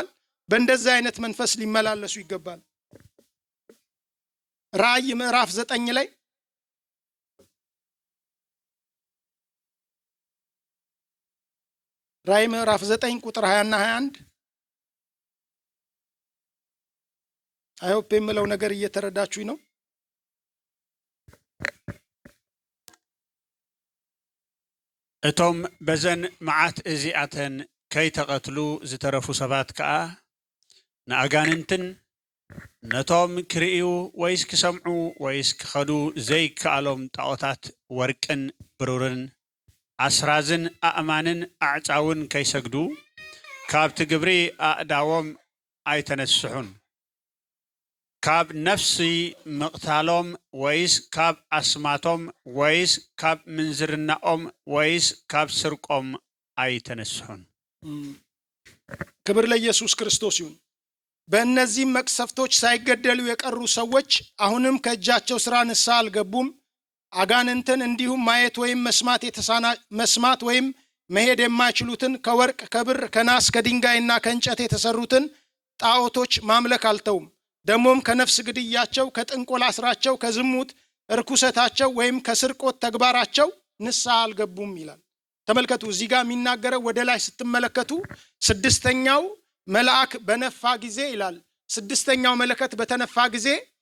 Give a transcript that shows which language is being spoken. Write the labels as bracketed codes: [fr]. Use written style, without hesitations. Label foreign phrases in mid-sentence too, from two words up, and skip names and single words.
[am] በእንደዚህ አይነት መንፈስ ሊመላለሱ ይገባል። ራእይ ምዕራፍ 9 ላይ ራእይ ምዕራፍ 9 ቁጥር 20 እና 21 [en] I hope [am] የምለው ነገር እየተረዳችሁኝ ነው። [ti] እቶም በዘን መዓት እዚአተን ከይተቀትሉ ዝተረፉ ሰባት ከዓ ንኣጋንንትን ነቶም ክርእዩ ወይስ ክሰምዑ ወይስ ክኸዱ ዘይከኣሎም ጣዖታት ወርቅን ብሩርን ኣስራዝን ኣእማንን ኣዕፃውን ከይሰግዱ ካብቲ ግብሪ ኣእዳዎም ኣይተነስሑን። ካብ ነፍሲ ምቕታሎም ወይስ ካብ ኣስማቶም ወይስ ካብ ምንዝርናኦም ወይስ ካብ ስርቆም አይተነስሑን። [am] ክብር ለኢየሱስ ክርስቶስ ይሁን። በእነዚህ መቅሰፍቶች ሳይገደሉ የቀሩ ሰዎች አሁንም ከእጃቸው ስራ ንስሐ አልገቡም። አጋንንትን እንዲሁም ማየት ወይም መስማት ወይም መሄድ የማይችሉትን ከወርቅ ከብር ከናስ ከድንጋይና ከእንጨት የተሰሩትን ጣዖቶች ማምለክ አልተውም። ደሞም ከነፍስ ግድያቸው ከጥንቆላ ስራቸው ከዝሙት እርኩሰታቸው ወይም ከስርቆት ተግባራቸው ንስሐ አልገቡም ይላል። ተመልከቱ፣ እዚህ ጋር የሚናገረው ወደ ላይ ስትመለከቱ ስድስተኛው መልአክ በነፋ ጊዜ ይላል። ስድስተኛው መለከት በተነፋ ጊዜ